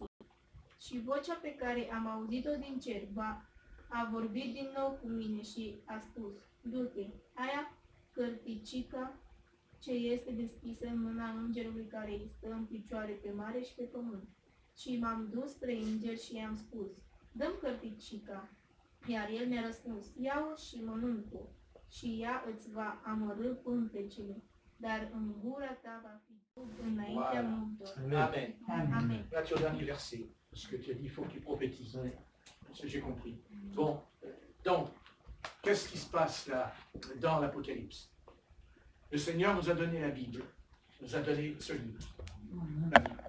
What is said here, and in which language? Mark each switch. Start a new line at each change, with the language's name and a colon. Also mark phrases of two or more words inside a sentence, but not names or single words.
Romanian: Și vocea pe care am auzit-o din cer a vorbit din nou cu mine și a spus: du-te, aia cărticica ce este deschisă în mâna îngerului care îi stă în picioare pe mare și pe pământ. Și m-am dus spre înger și i-am spus: dă-mi cărticica. Iar el mi-a răspuns: ia-o și mănânc-o, și ea îți va amărâ pântecele, dar în gura ta va fi înaintea
French: Voilà.
Romanian: multor. Amen. Amen.
French: Là, tu as le dernier verset. Parce que tu as dit, il faut que tu prophétises. Ce que j'ai compris. Bon. Donc, qu'est-ce qui se passe là, dans l'Apocalypse? Le Seigneur nous a donné la Bible. Nous a donné ce livre. La Bible.